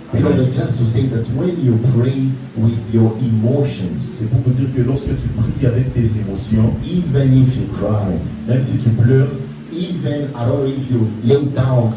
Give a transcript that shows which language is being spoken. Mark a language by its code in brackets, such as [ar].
[en] Beloved, just to say that when you pray with your emotions, [fr] C'est pour vous dire que lorsque tu pries avec tes émotions, [en] even if you cry, [fr] même si tu pleures, [en] even I don't know if you lay down